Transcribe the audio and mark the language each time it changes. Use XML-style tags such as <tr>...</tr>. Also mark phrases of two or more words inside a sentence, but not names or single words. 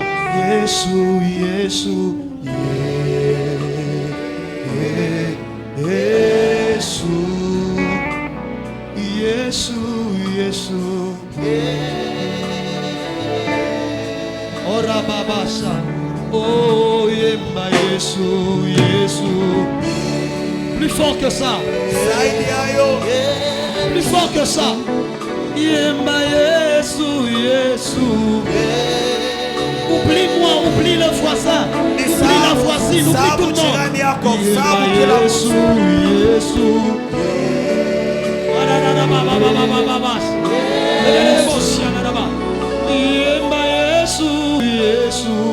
<ln>Yesu, Yesu, Yesu, Yesu, Yesu. Ora babasa, oh yemba Yesu, Yesu.</ln> <fr>Plus fort que ça. Plus fort que ça.</fr> <ln>Yemba Yesu, Yesu.</ln> <fr>Oublie-moi, oublie le voisin, oublie la voisine, oublie tout le monde.</fr> <ln>Yemba Yesu, Yesu. Yemba Yesu, Yesu.</ln>